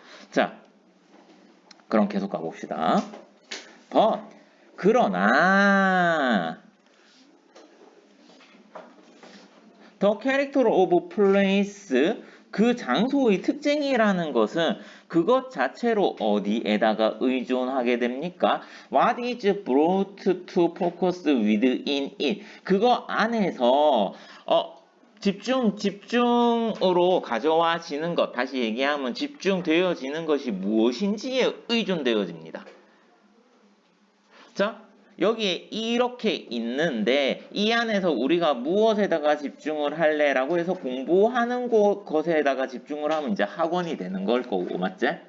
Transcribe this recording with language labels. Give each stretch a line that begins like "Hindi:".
Korean: 자, 그럼 계속 가봅시다. 그러나
English: The character of place
Korean: 그 장소의 특징이라는 것은 그것 자체로 어디에다가 의존하게 됩니까?
English: What is brought to focus within it?
Korean: 그거 안에서 집중으로 가져와지는 것, 다시 얘기하면 집중되어지는 것이 무엇인지에 의존되어집니다. 자, 여기에 이렇게 있는데 이 안에서 우리가 무엇에다가 집중을 할래라고 해서 공부하는 것에다가 집중을 하면 이제 학원이 되는 걸 거고, 맞지?